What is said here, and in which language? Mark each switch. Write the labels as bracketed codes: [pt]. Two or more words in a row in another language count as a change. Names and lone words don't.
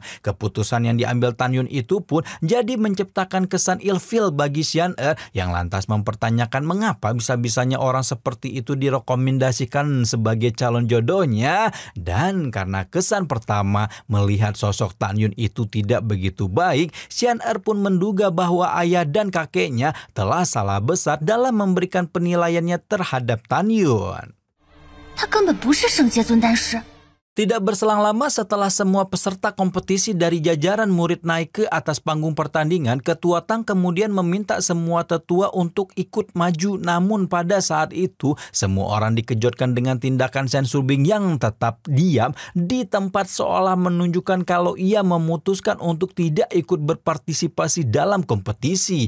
[id] Keputusan yang diambil Tan Yun itu pun jadi menciptakan kesan ilfil bagi Xian Er yang lantas mempertanyakan mengapa bisa-bisanya orang seperti itu direkomendasikan sebagai calon jodohnya. Dan karena kesan pertama melihat sosok Tan Yun itu tidak begitu baik, Xian Er pun menduga bahwa ayah dan kakeknya telah salah besar dalam memberikan penilaiannya terhadap Tan Yun. [zh] 他根本不是圣阶尊丹师。 [id] Tidak berselang lama setelah semua peserta kompetisi dari jajaran murid naik ke atas panggung pertandingan, Ketua Tang kemudian meminta semua tetua untuk ikut maju. Namun pada saat itu, semua orang dikejutkan dengan tindakan Shen Subing yang tetap diam di tempat seolah menunjukkan kalau ia memutuskan untuk tidak ikut berpartisipasi dalam kompetisi.